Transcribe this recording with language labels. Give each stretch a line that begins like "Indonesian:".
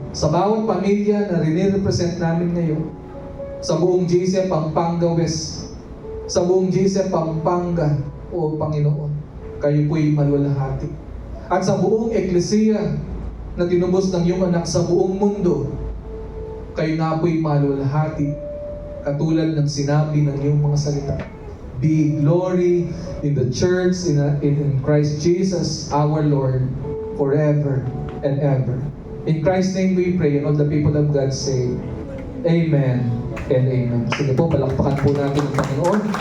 Filipino: Sa bawat pamilya na rin-represent namin ngayon, sa buong GC Pampanga West, sa buong GC Pampanga, O Panginoon, kayo po'y maluwalhati. At sa buong Eklesiya na tinubos ng iyong anak sa buong mundo, kayo nga po'y maluwalhati, katulad ng sinabi ng iyong mga salita.
English: Be glory in the church, in Christ Jesus, our Lord, forever and ever. In Christ's name we pray, and all the people of God say, Amen and Amen.
Filipino: Sige po, palakpakan po natin ang Panginoon.